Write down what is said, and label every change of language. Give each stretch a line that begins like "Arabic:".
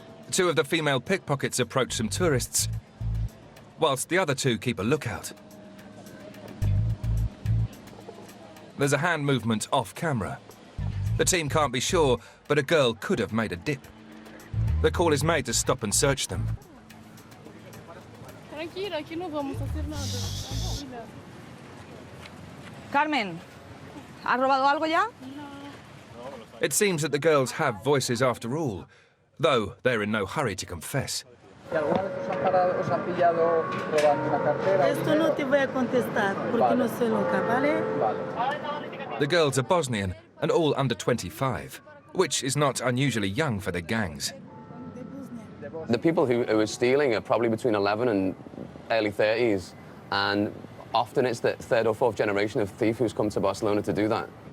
English: 2 of the female pickpockets approach some tourists, whilst the other 2 keep a lookout. There's a hand movement off camera. The team can't be sure, but a girl could have made a dip. The call is made to stop and search them.
Spanish: Carmen, ¿has robado algo ya?
English: It seems that the girls have voices after all, though they're in no hurry to confess.
Spanish: Esto no te voy a contestar porque no soy loca, ¿vale?
English: The girls are Bosnian and all under 25, which is not unusually young for their gangs. The people who are stealing are probably between 11 and early 30s, and often it's the 3rd or 4th generation of thief who's come to Barcelona to do that.